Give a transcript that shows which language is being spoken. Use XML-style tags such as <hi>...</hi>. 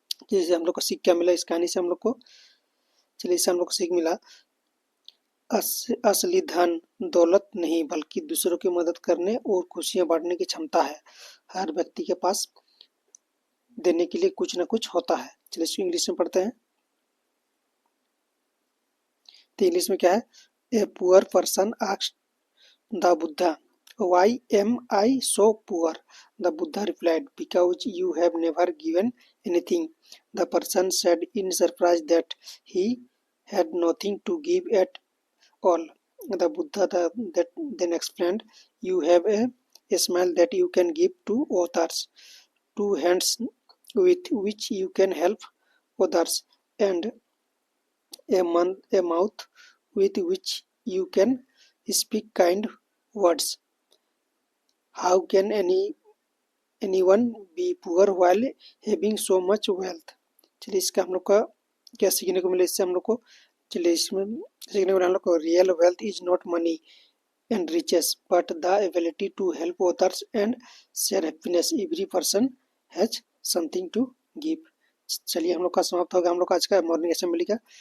<hi>जैसे हम लोग को सीख क्या मिला इस कहानी से हम लोग को, चलिए इससे हम लोग को सीख मिला, असली धन दौलत नहीं बल्कि दूसरों की मदद करने और खुशियां बांटने की क्षमता है। हर व्यक्ति के पास देने के लिए कुछ ना कुछ होता है। चलिए इसको इंग्लिश में पढ़ते हैं, तो इंग्लिश में क्या है,</hi> <en>A poor person asked the Buddha, why am I so poor? The Buddha replied, because you have never given anything. The person said in surprise that he had nothing to give at all. The Buddha that then explained, you have a smile that you can give to others, two hands with which you can help others, and a mouth with which you can speak kind words. How can anyone be poor while having so much wealth?</en> <hi>चलिए इसका हम लोग का क्या सीखने को मिले इससे हम लोग को, चलिए इसमें सीखने को मिला हम लोग को,</hi> <en>Real wealth is not money and riches but the ability to help others and share happiness. Every person has something to give.</en> <hi>चलिए हम लोग का समाप्त होगा हम लोग का आज का मॉर्निंग असेंबली का।</hi>